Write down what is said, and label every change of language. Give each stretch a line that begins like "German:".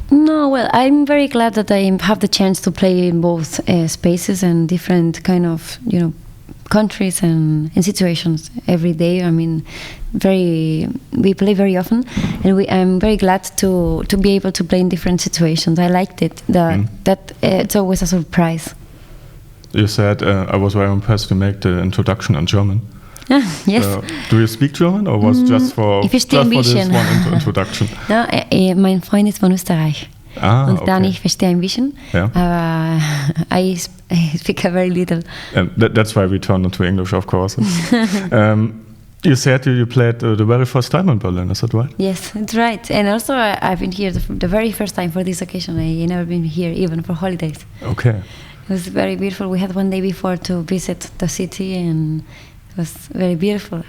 English: No, well, I'm very glad that I have the chance to play in both spaces and different kind of countries and situations every day. I mean, we play very often, and I'm very glad to be able to play in different situations. I liked it. That it's always a surprise. You said I was very impressed to make the introduction in German. Yes. Do you speak German or was just for this one introduction?
German: No, mein Freund ist von Österreich. Und
English: okay.
German: dann ich verstehe ein bisschen, aber
English: I speak a very little. That's why we turned into English, of course. You said you played the very first time in Berlin, is that right? Yes, that's right. And also I've been here the very first time for this occasion. I never been here even for holidays. Okay. It was very beautiful. We had one day before to visit the city and it was very beautiful.